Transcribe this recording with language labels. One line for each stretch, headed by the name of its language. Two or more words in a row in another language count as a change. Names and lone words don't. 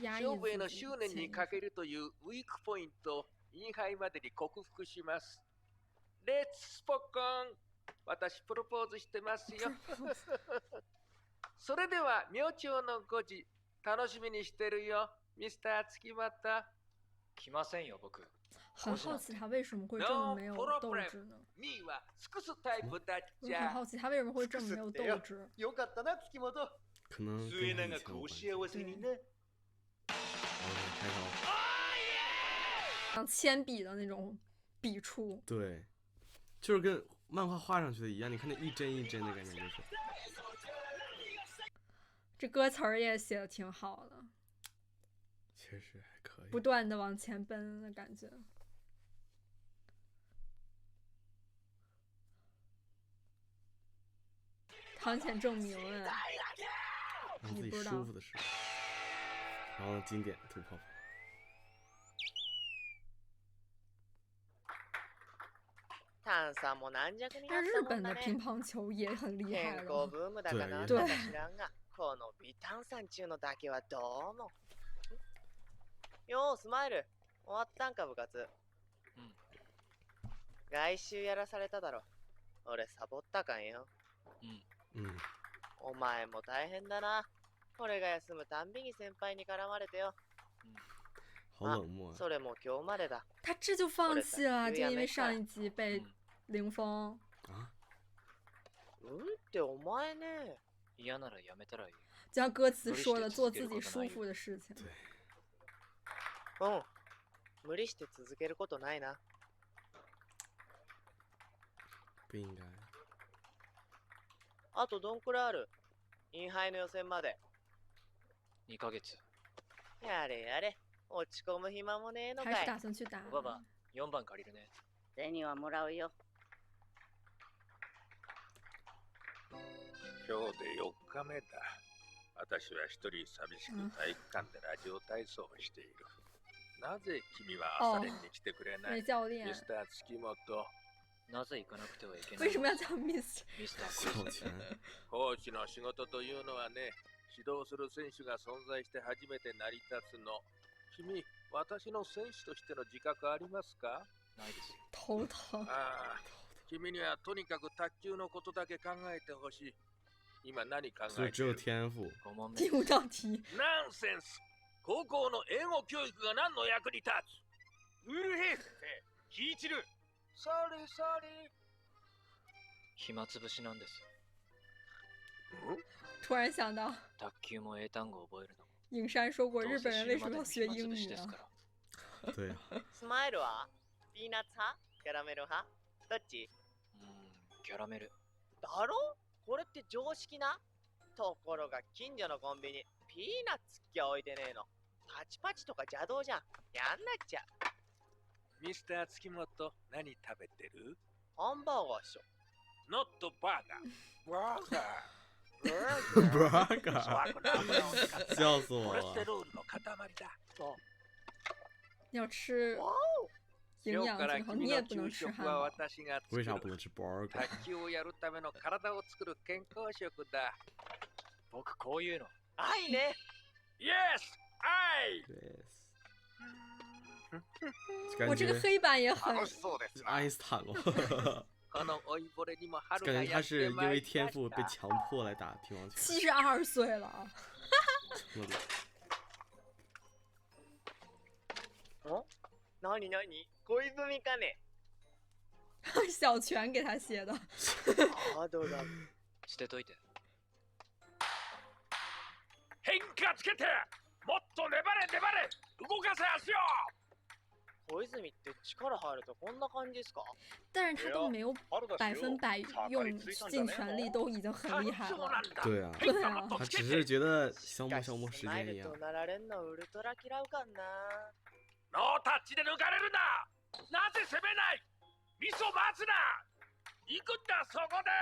Japanese: 勝負への執念にかけるというウィークポイントをインハイまでに克服します。レッツスポコン。私プロポーズしてますよ。それでは明朝の5時楽しみにしてるよ、ミスター月本。来ませんよ、僕。
Chinese: 很好奇他为什么会这么没有斗志呢？我很好奇他为什么会这么没有斗志。
Japanese: よかったな、月本。
Chinese: 可能
Japanese: 末永くお幸せにね。
Chinese: 像铅笔的那种笔触。对，就是跟漫画画上去的一样，你看那一帧一帧的感觉就是。这歌词儿也写的挺好的。确实还可以。不断的往前奔的感觉。堂前证明哎，让自己舒服的事，然后经典吐泡泡。
Japanese: 炭酸も軟弱にな
Chinese: 但日
Japanese: ったもんだね。
Chinese: 本的乒乓球也很厉害
Japanese: 健康
Chinese: 了。
Japanese: ブームだかなんだか知らんが、この微炭酸中のだけはどうも。ようスマイル、終わったんか部活。うん。来週やらされただろ。俺サボったかんよ。うん。お前も大変だな。俺が休むたんびに先輩に絡まれてよ。
Chinese: 好冷漠。
Japanese: それも今日までだ。
Chinese: 他这就放弃了，就因为上一集被零封。啊？
Japanese: ってお前ね。嫌ならやめたらいい。
Chinese: 就像歌词说的，做自己舒服的事情。
Japanese: うん。無理して続けることないな。
Chinese: 不应该。
Japanese: あとどんくらいある？インハイの予選まで。 2ヶ月。やれやれ。落ち込む暇もねえのかい。
Chinese: 还是打算去打。
Japanese: おばば、4番借りるね。銭はもらうよ。今日で4日目だ。私は一人寂しく体育館でラジオ体操をしている。なぜ君は朝練に来てくれない？ミスター月本。なぜ行かなくてはいけない？
Chinese: 为什么要叫ミスター？
Japanese: コーチの仕事というのはね、指導する選手が存在して初めて成り立つの。君、私の選手としての自覚ありますか？ないですよ。
Chinese: 头疼。
Japanese: ああ、君にはとにかく卓球のことだけ考えてほしい。今何考えてる？
Chinese: 天赋。第五道題。
Japanese: ナンセンス。高校の英語教育が何の役に立つ？ウルヘイ先生、聞いちる。
English: Sorry sorry.
Japanese: 暇つぶしなんです。
Chinese: 突然想到，
Japanese: 卓球も英単語覚えるの。
Chinese: 影山说过，日本人为什么要学英语啊？对呀。
Japanese: スマイルはピーナッツ派？キャラメル派？どっち？キャラメルだろ？これって常識な。ところが近所のコンビニピーナッツっきゃ置いてねえの。パチパチとか邪道じゃん。やんなっちゃう。ミスター月本、何食べてる？ハンバーガーっしょ。
English: Not burger. Burger.
Chinese: 笑死我了！要吃营养最好，你也不能吃汉堡。为啥不能吃 burger？
Japanese: 卓球をやるための体を作る健康食だ。僕こういうの。愛ね。 Yes, 愛。
Chinese: 我这个黑板也很爱因斯坦哦。感觉他是因为天赋被强迫来打乒乓球。 72岁了。哦，
Japanese: なになに？小泉かね？
Chinese: 小泉给他写的。
Japanese: ハードだ。捨てといて。変化つけて、もっと粘れ粘れ、動かせ足を。小泉って力入るとこんな感じですか？
Chinese: 但是他都没有100%用尽全力，都已经很厉害了。对啊，对啊，他只是觉得消磨时间一样。
Japanese: ノータッチで抜かれるな。なぜ攻めない？ミスを待つな。行くんだそこで。